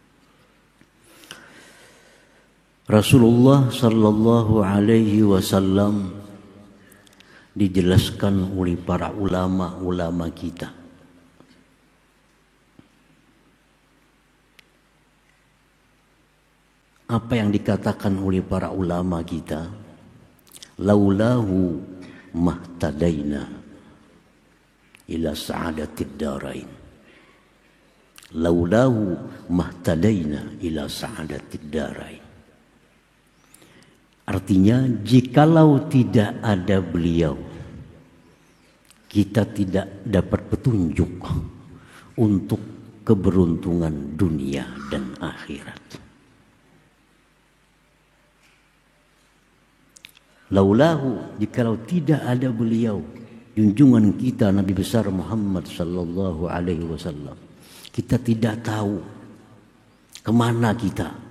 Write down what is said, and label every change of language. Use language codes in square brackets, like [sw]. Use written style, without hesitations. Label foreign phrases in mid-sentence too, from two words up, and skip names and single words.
[id] Rasulullah [ar] صلى الله عليه وسلم [id] dijelaskan oleh para ulama-ulama kita. Apa yang dikatakan oleh para ulama kita? [ar] لولاه ما اهتدينا إلى سعادة الدارين. لولاه ما اهتدينا إلى سعادة الدارين. [id] Artinya, jikalau tidak ada beliau, kita tidak dapat petunjuk untuk keberuntungan dunia dan akhirat. Laulahu, jikalau tidak ada beliau, junjungan kita Nabi besar Muhammad [ar] صلى الله عليه وسلم, [id] kita tidak tahu kemana kita.